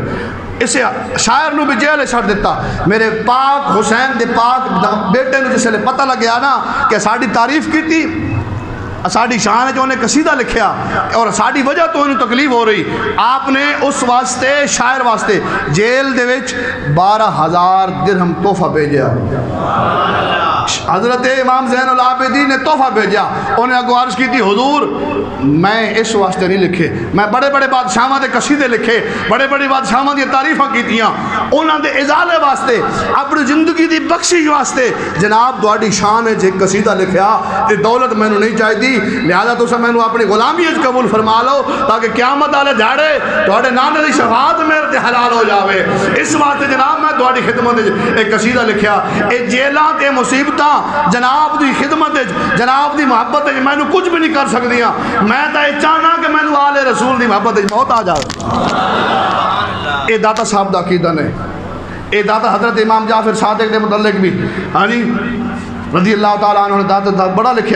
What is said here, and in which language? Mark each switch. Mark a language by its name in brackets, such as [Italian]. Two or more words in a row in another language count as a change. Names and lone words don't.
[Punjabi] اسے شاعر نو بھی جیلے چھڑ دیتا۔ میرے پاک حسین دے پاک بیٹے نے جسے پتہ لگیا نا کہ ساڑی تعریف کی تھی، ساڑی شان ہے جو انہیں قصیدہ لکھیا اور ساڑی وجہ تو انہیں تکلیف ہو رہی، آپ نے اس واسطے شاعر واسطے جیل دے وچ 12,000 درہم تحفہ بھیجیا۔ [Urdu] حضرت امام زین العابدین نے تحفہ بھیجا۔ [Punjabi] انہیں گزارش کی تھی حضور میں اس واسطے نہیں لکھے، میں بڑے بڑے بادشاہاں دے قصیدے لکھے، بڑے بڑے بادشاہاں دی تعریفاں کیتیاں، انہاں دے ازالے واسطے، اپنی زندگی دی بخشش واسطے جناب تہاڈی شان ہے جے قصیدہ لکھیا، تے دولت مینوں نہیں چاہیے، لہذا تساں مینوں اپنی غلامی وچ قبول فرما لو تاکہ قیامت والے دھاڑے تہاڈے نانے دی شفاعت میرے تے حلال ہو جاوے۔ اس واسطے جناب میں تہاڈی خدمت وچ ایک قصیدہ لکھیا۔ اے جیلاں تے مصیبتاں جناب دی خدمت جناب دی محبت میں نو کچھ بھی نہیں کر سکدیاں، میں تا یہ چاہنا کہ میں نو آل رسول دی محبت موت آ جائے۔ اے داتا صاحب دا عقیدہ نے، اے داتا حضرت امام جعفر صادق دے متعلق بھی ہاں جی [Arabic] رضی اللہ تعالیٰ عنہ [Punjabi] نے داتا بڑا لکھیا۔